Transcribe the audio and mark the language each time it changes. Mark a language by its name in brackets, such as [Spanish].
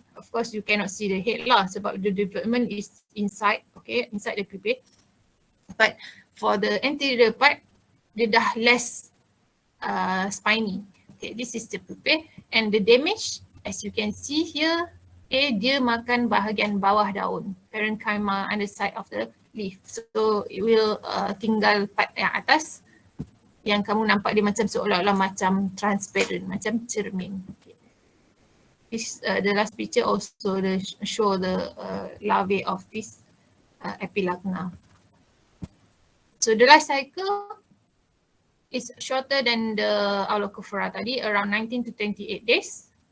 [English] Of course, you cannot see the head [Malay] lah sebab [English] the development is inside, okay, inside the pupae. But for the anterior part, [Malay] dia dah [English] less spiny. Okay, this is the pupae, and the damage, as you can see here, okay, [Malay] dia makan bahagian bawah daun, [English] parenchyma underside of the leaf. [Malay] So it will tinggal part yang atas yang kamu nampak dia macam seolah-olah macam transparent, macam cermin. Okay. [English] This the last picture also show the larvae of this Epilagna. So the life cycle is shorter than the Aulocophora tadi, around 19 to 28 days.